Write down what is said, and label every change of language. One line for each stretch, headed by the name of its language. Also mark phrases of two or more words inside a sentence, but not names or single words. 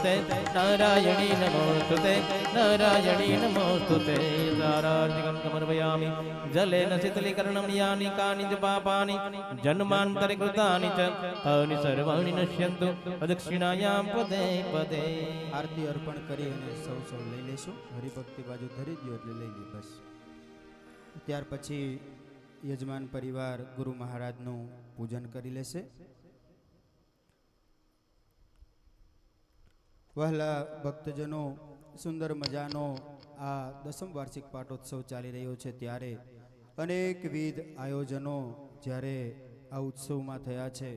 Sanskrit: नमोस्तुते नारायणी नमोस्तुते नारायणी नमोस्तुते सारार्थिकं समर्पयामि जलेन शीतलीकरणं यानि कानि च पापानि जन्मान्तरे कृतानि च तानि सर्वाणि नश्यन्तु प्रदक्षिणायां पदे पदे।
Gujarati: આરતી અર્પણ કરી અને સૌ લઈ લેશું. હરિભક્તિ બાજુ ધરી દો એટલે લઈ લી બસ. ત્યાર પછી યજમાન પરિવાર ગુરુ મહારાજનું પૂજન કરી લેશે. વહાલા ભક્તજનો, સુંદર મજાનો આ 10મ વાર્ષિક પાટોત્સવ ચાલી રહ્યો છે ત્યારે અનેકવિધ આયોજનો જ્યારે આ ઉત્સવમાં થયા છે.